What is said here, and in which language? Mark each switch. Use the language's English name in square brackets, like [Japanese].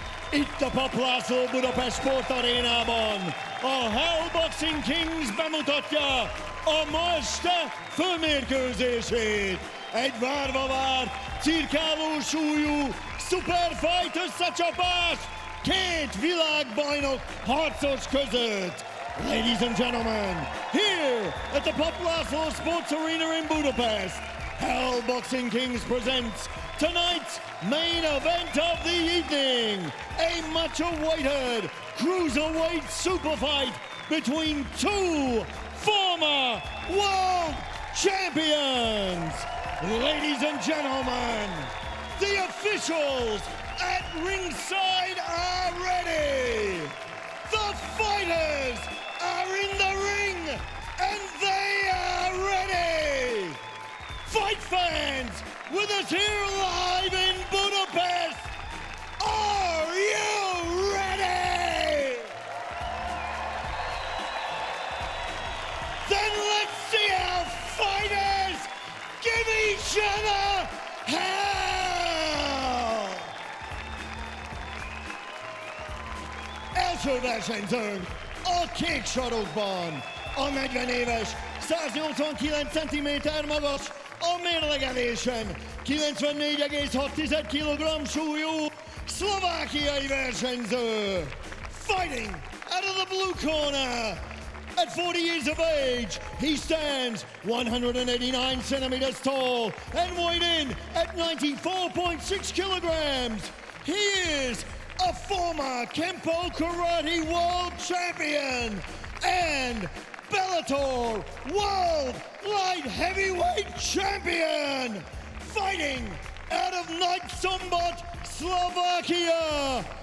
[Hungarian] Itt a Papp László Budapest Sportarénában a Hell Boxing Kings bemutatja a ma este főmérkőzését. Egy várva várt, cirkáló súlyú szuperfight összecsapás két világbajnok harcos között. [English] Ladies and gentlemen, here at the Papp László Sports Arena in Budapest, Hell Boxing Kings presents tonight's main event of the evening, a much-awaited cruiserweight super fight between two former world champions. Ladies and gentlemen, the officials at ringside are ready. The fighters are in the ring and they are ready. Fight fans with us here live in Budapest, are you ready? Then let's see our fighters give each other hell! [Hungarian] Első versenyzőnk a kék sarokban, a 40 éves, 189 cm magas, a mérlegelésen 94,6 kg súlyú szlovákiai versenyző. [English] Fighting out of the blue corner, at 40 years of age, he stands 189 centimeters tall and weighed in at 94.6 kilograms. He is a former Kempo Karate World Champion and Bellator World Light Heavyweight Champion, fighting out of Nagyszombat, Slovakia.